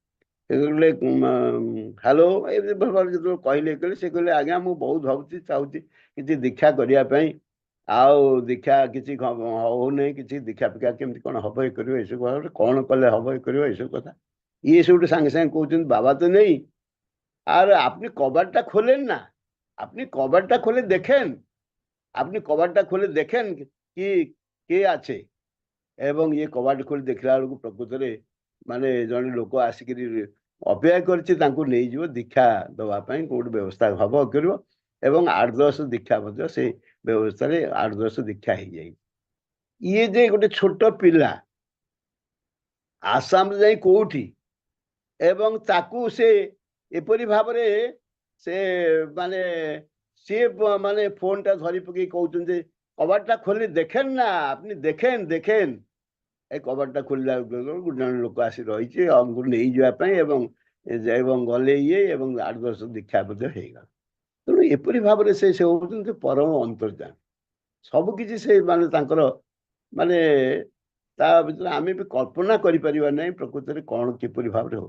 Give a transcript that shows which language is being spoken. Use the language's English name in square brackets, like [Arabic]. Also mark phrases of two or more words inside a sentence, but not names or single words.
[Odia] ହ୍ୟାଲୋ ଯେତେବେଳେ କହିଲେ ସେ କହିଲେ ଆଜ୍ଞା ମୁଁ ବହୁତ ଭାବୁଛି ଚାହୁଁଛି କିଛି ଦୀକ୍ଷା କରିବା ପାଇଁ, ଆଉ ଦୀକ୍ଷା କିଛି ହଉନାହିଁ, କିଛି ଦୀକ୍ଷା ଫିକ୍ଷା କେମିତି କଣ ହବ ଇଏ କରିବ ଏସବୁ କଣ କଲେ ହବ ଇଏ କରିବ ଏସବୁ କଥା। ଇଏ ସବୁଠୁ ସାଙ୍ଗେ ସାଙ୍ଗେ କହୁଛନ୍ତି [Bangla] বাবা তো নেই, আর আপনি কবাটটা খোলেন না, আপনি কবাটটা খুলে দেখেন, আপনি কবাটটা খুলে দেখেন কি কে আছে। [Odia] এবং ଇଏ କବାଟ ଖୋଲି ଦେଖିଲା ବେଳକୁ ପ୍ରକୃତରେ ମାନେ ଜଣେ ଲୋକ ଆସିକିରି ଅପେକ୍ଷା କରିଛି ତାଙ୍କୁ ନେଇଯିବ ଦୀକ୍ଷା ଦେବା ପାଇଁ, କୋଉଠି ବ୍ୟବସ୍ଥା ହବ କରିବ। ଏବଂ 8-10 ଦୀକ୍ଷା ମଧ୍ୟ ସେ ବ୍ୟବସ୍ଥାରେ 8-10 ଦୀକ୍ଷା ହେଇଯାଇଛି। ଇଏ ଯେ ଗୋଟେ ଛୋଟ ପିଲା ଆସାମରେ ଯାଇ କୋଉଠି, এবং ତାକୁ ସେ ଏପରି ଭାବରେ ସେ ମାନେ ସିଏ ମାନେ ଫୋନଟା ଧରି ପକେଇ କହୁଛନ୍ତି କବାଟଟା ଖୋଲି ଦେଖେନ ନା, [Bangla] আপনি দেখেন দেখেন। [Odia] ଏ କବାଟଟା ଖୋଲିଲା ବେଳକୁ ଜଣେ ଲୋକ ଆସି ରହିଛି ଆମକୁ ନେଇଯିବା ପାଇଁ, ଏବଂ ଗଲେ ଇଏ ଏବଂ 8-10 ଦୀକ୍ଷା ମଧ୍ୟ ହେଇଗଲା। ତେଣୁ ଏପରି ଭାବରେ ସେ ହଉଛନ୍ତି ପରମ ଅନ୍ତର୍ଯାମୀ। ସବୁକିଛି ସେ ମାନେ ତାଙ୍କର ମାନେ ତା ଭିତରେ ଆମେ ବି କଳ୍ପନା କରିପାରିବା ନାହିଁ ପ୍ରକୃତରେ କଣ କିପରି ଭାବରେ ହଉଛି।